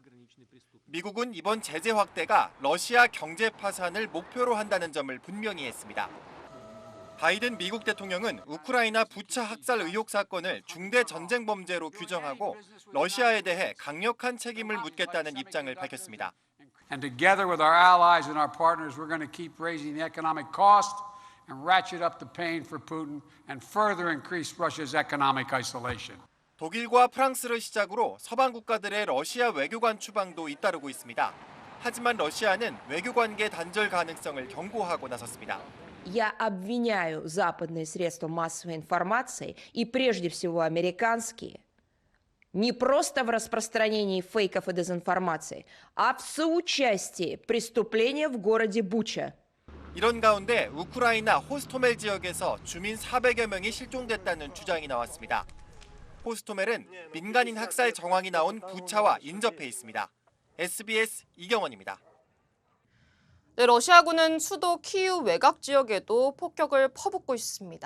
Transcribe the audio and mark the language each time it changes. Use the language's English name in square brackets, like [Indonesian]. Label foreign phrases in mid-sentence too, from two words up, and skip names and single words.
[Korean] 미국은 이번 제재 확대가 러시아 경제 파산을 목표로 한다는 점을 분명히 했습니다. 바이든 미국 대통령은 우크라이나 부차 학살 의혹 사건을 중대 전쟁 범죄로 규정하고 러시아에 대해 강력한 책임을 묻겠다는 입장을 밝혔습니다. [English] And together with our allies and our partners, we're going to keep raising the economic cost and ratchet up the pain for Putin and further increase Russia's economic isolation. [Korean] 독일과 프랑스를 시작으로 서방 국가들의 러시아 외교관 추방도 잇따르고 있습니다. 하지만 러시아는 외교관계 단절 가능성을 경고하고 나섰습니다. [Russian] Я обвиняю западные средства массовой информации и прежде всего американские не просто в распространении фейков и дезинформации, а в соучастии преступления в городе Буча. [Korean] 이런 가운데 우크라이나 호스토멜 지역에서 주민 400여 명이 실종됐다는 주장이 나왔습니다. 호스토멜은 민간인 학살 정황이 나온 부차와 인접해 있습니다. SBS 이경원입니다. 네, 러시아군은 수도 키이우 외곽 지역에도 폭격을 퍼붓고 있습니다.